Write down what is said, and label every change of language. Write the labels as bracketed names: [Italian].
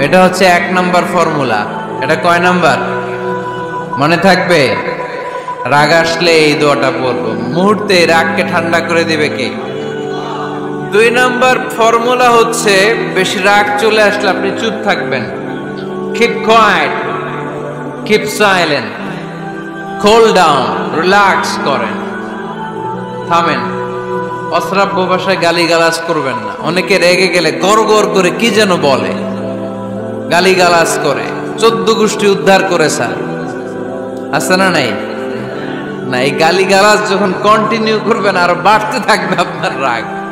[Bangla] এটা হচ্ছে 1 number formula. এটা কয় নাম্বার মনে থাকবে? রাগ আসলে এই দোয়াটা পড়বো, মুহূর্তে রাগকে ঠান্ডা করে দিবে কে? 2 নাম্বার ফর্মুলা হচ্ছে, বেশি রাগ চলে আসলে আপনি চুপ থাকবেন। [English] Keep quiet, keep silent, cool down, relax [Bangla] করেন, থামেন। অশ্রাব্য ভাষায় গালিগালাজ করবেন না। অনেকে রেগে গেলে গড় গড় করে কি যেন বলে, গালিগালাজ করে, 14 গোষ্ঠী উদ্ধার করে স্যার, আছে না নাই? না, এই গালিগালাজ যখন কন্টিনিউ করবেন আরো বাড়তে থাকবে আপনার রাগ।